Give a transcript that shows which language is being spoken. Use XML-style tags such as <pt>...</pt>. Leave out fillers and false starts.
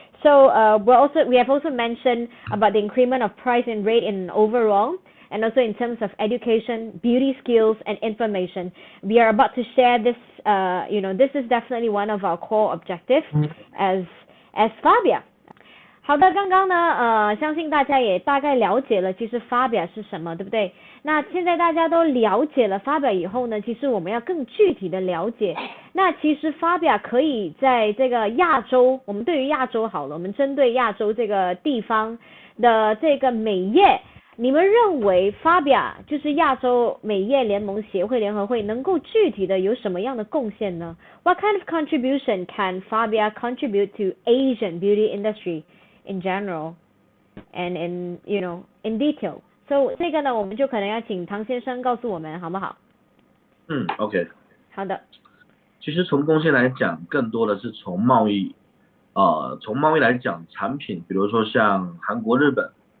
<en>So we have also mentioned about the increment of price and rate in overall, and also in terms of education, beauty skills, and information. We are about to share this. This is definitely one of our core objectives as FABIA.</en> <zh>好的，刚刚呢，相信大家也大概了解了，其实 FABIA 是什么，对不对？那现在大家都了解了 FABIA 以后呢，其实我们要更具体的了解。那其实 FABIA 可以在这个亚洲，我们对于亚洲好了，我们针对亚洲这个地方的这个美业，你们认为 FABIA 就是亚洲美业联盟协会联合会能够具体的有什么样的贡献呢？</zh> <en>What kind of contribution can FABIA contribute to Asian beauty industry in general and in detail?</en> <zh>So 这个呢，我们就可能要请唐先生告诉我们，好不好？OK。好的。其实从贡献来讲，更多的是从贸易来讲，产品，比如说像韩国、日本，</zh>